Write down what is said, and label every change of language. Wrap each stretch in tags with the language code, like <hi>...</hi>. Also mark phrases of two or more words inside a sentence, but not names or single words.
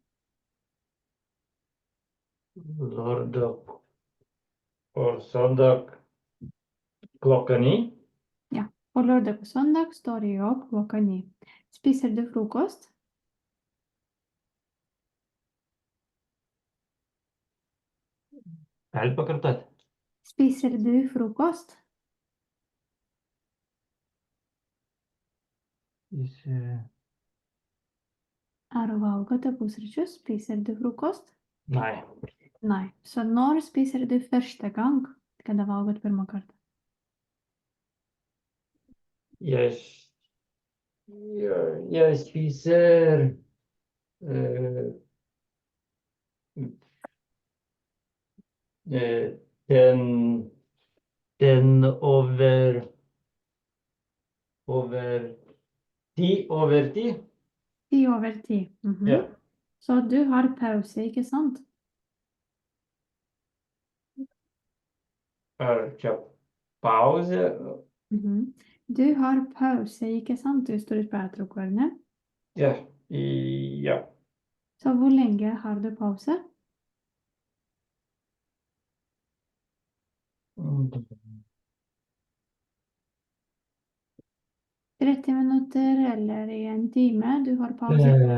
<no>lørdag og søndag klokka 9. På lørdag og søndag står jeg opp klokka 9. Spiser du frokost?</no> <lt>Vel pakartot.</lt> <no>Spiser du frokost?</no> <lt>Ar valgote pusryčius?</lt> <no>Spiser du frokost? Nei. Nei. Så når spiser du første gang?</no> <lt>Kada valgot pirmą kartą?</lt> <no>Jeg, jeg spiser eh, eh, den over 10. 10:10. Ja. Så du har pause, ikke sant?</no> <lt>Er čia pauzė?</lt> <no>Du har pause, ikke sant?</no> <lt>Jūs turit pertrauką, ar ne?</lt> <no>Ja. Ja. Så hvor lenge har du pause? Mm. 30 minutter eller i en time du har pause?</no>